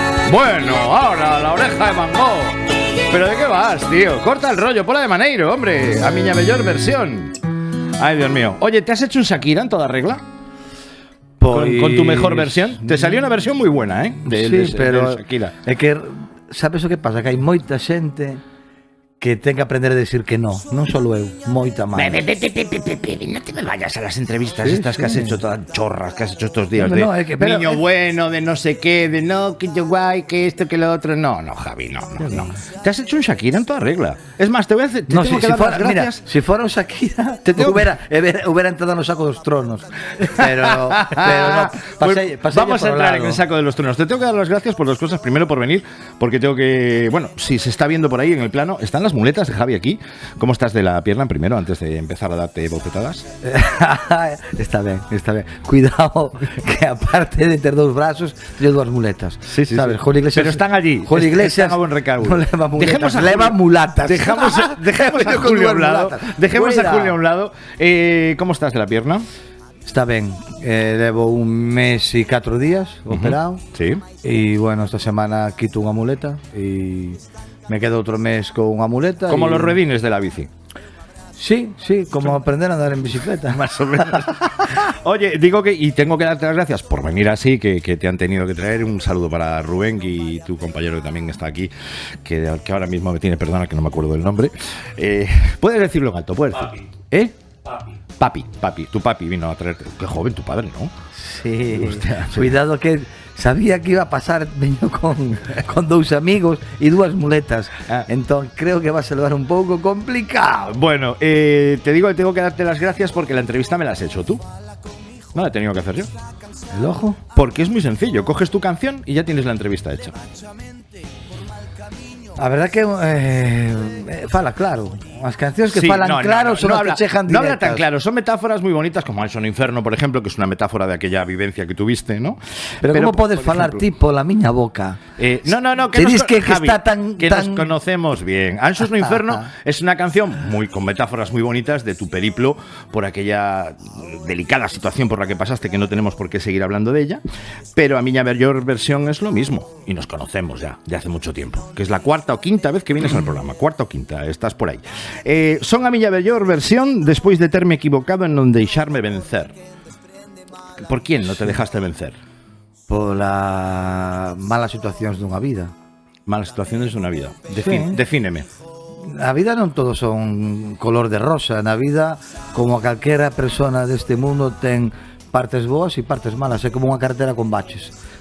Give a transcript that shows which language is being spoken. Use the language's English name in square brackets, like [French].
[Spanish] Bueno, ahora la oreja de Mango. ¿Pero de qué vas, tío? Corta el rollo, ponla de Maneiro, hombre. A miña mellor versión. Ay, Dios mío. Oye, ¿te has hecho un Shakira en toda regla? ¿Con tu mejor versión? Te salió una versión muy buena, Sí, pero de Shakira. [Galician] É que, sabes o que pasa? Que hai moita xente que ten que aprender a decir que non solo eu, moita máis. [Spanish] No te me vayas a las entrevistas estas que has hecho todas chorras que has hecho estos días de pero, niño bueno, de no sé qué, de no, que yo guay, que esto, que lo otro. No, Javi, no. Te has hecho un Shakira en toda regla. Es más, te voy a hacer, tengo que dar las gracias. Mira, si fuera un Shakira, hubiera entrado en los sacos de los tronos. Pero no, pasé vamos a entrar en el saco de los tronos. Te tengo que dar las gracias por dos cosas. Primero, por venir, porque tengo que, bueno, si se está viendo por ahí en el plano, están las muletas de Javi aquí. ¿Cómo estás de la pierna primero, antes de empezar a darte bofetadas? Está bien. [Galician] Cuidado, que aparte de ter dous brazos, teño dúas muletas. [Spanish] Sí. ¿Sabes? Julio Iglesias, pero están allí. Julio Iglesias están a buen recaudo. [Galician] No leva mulatas. [Spanish] Dejamos a Julio a un lado. Dejemos a Julio a un lado. ¿Cómo estás de la pierna? [Galician] Está ben, levo un mes e 4 días operado. [Spanish] Sí. [Galician] E bueno, esta semana quito unha muleta e me quedo outro mes con unha muleta. [Spanish] Como los ruedines de la bici. Sí, como aprender a andar en bicicleta. Más o menos. Oye, digo que, y tengo que darte las gracias por venir así, que te han tenido que traer. Un saludo para Rubén y tu compañero que también está aquí, que ahora mismo me tiene, perdona que no me acuerdo del nombre. Puedes decirlo en alto, puedes decir. Papi, tu papi vino a traerte. Qué joven tu padre, ¿no? Sí. Hostia, cuidado que sabía que iba a pasar, [Galician] veño con dous amigos e dúas muletas. Entón creo que va a ser un pouco complicado. [Spanish] Bueno, te digo que tengo que darte las gracias porque la entrevista me la has hecho tú. No la he tenido que hacer yo. ¿El ojo? Porque es muy sencillo, coges tu canción y ya tienes la entrevista hecha. [Galician] A verdad que fala claro. As cancións que falan claro son as que chejan directas. [Spanish] No habla tan claro, son metáforas muy bonitas como El Son Inferno, por ejemplo, que es una metáfora de aquella vivencia que tuviste, ¿no? [Galician] Pero como podes falar tipo la miña boca? [Spanish] No, que dices que está tan... nos conocemos bien. Anxos no Inferno es una canción con metáforas muy bonitas de tu periplo por aquella delicada situación por la que pasaste, que no tenemos por qué seguir hablando de ella, pero a miña mellor versión es lo mismo, y nos conocemos ya, de hace mucho tiempo, que es la cuarta o quinta vez que vienes al programa, cuarta o quinta, estás por ahí. [Galician] Son a miña mellor versión despois de terme equivocado en non deixarme vencer. [Spanish] Por quién no te dejaste vencer? [Galician] Pola malas situacións dunha vida. [Spanish] Malas situaciones dunha vida. Defíneme. [Galician] A vida non todo son color de rosa. Na vida, como calquera persona deste mundo, ten partes boas e partes malas. É como unha carretera con baches.